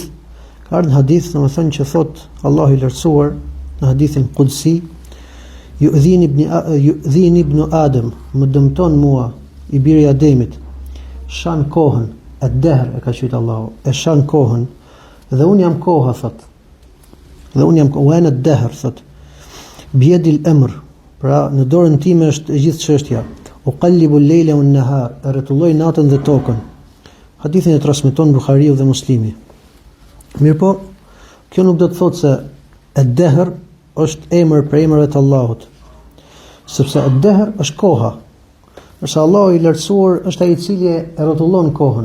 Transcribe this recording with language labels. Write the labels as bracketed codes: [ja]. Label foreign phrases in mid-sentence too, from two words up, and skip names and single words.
[sq] Ka ardhur në hadith, domethënë që thot Allahu i lartësuar në hadithin Qudsi, [ar] يؤذيني ابن آدم, [sq] më dëmton mua i biri i Ademit, shan kohën, ad-dahr e ka thënë Allahu, e shan kohën, dhe unë jam koha, thot. Dhe unë jam koha, në ad-dahr, thot. [ar] بيدي الأمر, [sq] pra në dorën time është e gjithë çështja. [ar] أقلب الليل والنهار, [sq] rretulloj natën dhe tokën. Hadithin e transmeton Buhariu dhe Muslimi. Mirpo, kjo nuk do të thotë se ad-dahr është emër për emrat e Allahut. Sepse ad-dahr është koha. Përsa Allahu i lartësuar është ai i cili e rrotullon kohën.